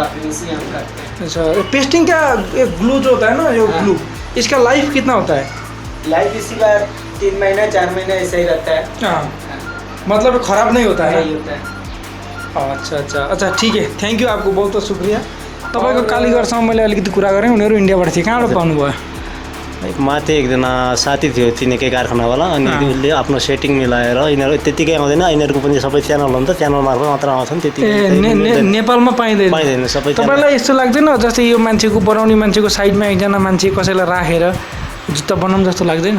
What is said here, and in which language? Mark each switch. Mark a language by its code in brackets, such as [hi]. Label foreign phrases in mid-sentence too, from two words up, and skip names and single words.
[hi] फिनिशिंग हम करते हैं अच्छा पेस्टिंग का ग्लू जो होता है ना जो ग्लू इसका लाइफ कितना होता है लाइफ इसी का 3 महीना 4 महीना ऐसा ही रहता है हाँ मतलब खराब नहीं होता है नहीं होता है अच्छा ठीक है [en] thank you [hi] आपको बहुत बहुत शुक्रिया [ne] तपाईँको कालीगढसँग मैले अलिकति कुरा गरेँ उनीहरू इन्डियाबाट थिए कहाँबाट पाउनुभयो माथि एकजना साथी थियो चिनेकै कारखानावाला अनि उसले आफ्नो सेटिङ मिलाएर यिनीहरू त्यतिकै आउँदैन यिनीहरूको पनि सबै च्यानल हुन्छ च्यानल मार्फत मात्र आउँछन् त्यति नेपालमा पाइँदैन सबै तपाईँलाई यस्तो लाग्दैन जस्तै यो मान्छेको बनाउने मान्छेको साइडमा एकजना मान्छे कसैलाई राखेर जुत्ता बनाउनु जस्तो लाग्दैन